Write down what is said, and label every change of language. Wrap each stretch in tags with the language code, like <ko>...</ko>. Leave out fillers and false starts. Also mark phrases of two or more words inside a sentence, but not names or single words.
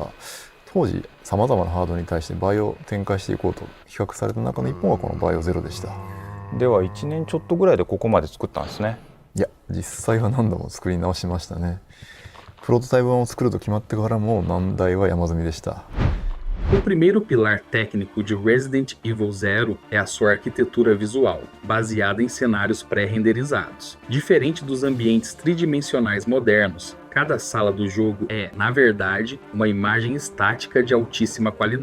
<ja>当時さまざまなハードに対してバイオを展開していこうと企画された中の一本がこのバイオゼロでした。では1年ちょっとぐらいでここまで作ったんですね。いや、実際は何度も作り直しましたね。プロトタイプ版を作ると決まってからも難題は山積みでした。</ja> <pt>O primeiro pilar técnico de Resident Evil Zero é a sua arquitetura visual, baseada em cenários pré-renderizados. Diferente dos ambientes tridimensionais modernos, cada sala do jogo é, na verdade, uma imagem estática de altíssima qualidade.</pt>